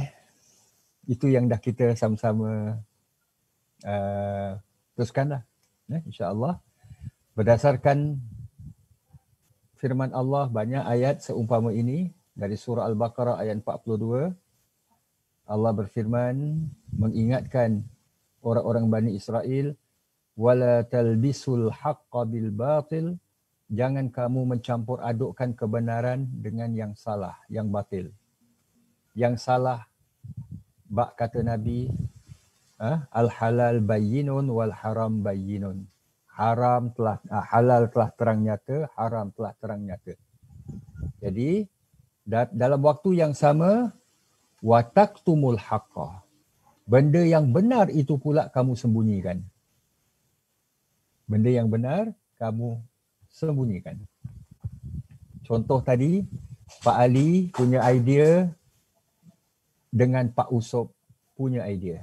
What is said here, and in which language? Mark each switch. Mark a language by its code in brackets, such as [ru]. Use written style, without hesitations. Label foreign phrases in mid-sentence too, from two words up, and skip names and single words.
[ms] Itu yang dah kita sama-sama teruskanlah. InsyaAllah. Berdasarkan firman Allah, banyak ayat seumpama ini dari surah Al-Baqarah ayat 42. Allah berfirman mengingatkan orang-orang Bani Israel, [ar] ولا تلبسوا الحق بالباطل, [ms] jangan kamu mencampur adukkan kebenaran dengan yang salah, yang batil. Yang salah, bak kata Nabi, [ar] الحلال بين والحرام بين. [ms] Halal telah terang nyata, haram telah terang nyata. Jadi dalam waktu yang sama, [ar] وتكتموا الحق, [ms] benda yang benar itu pula kamu sembunyikan. Benda yang benar kamu sembunyikan. Contoh tadi, Pak Ali punya idea dengan Pak Usop punya idea.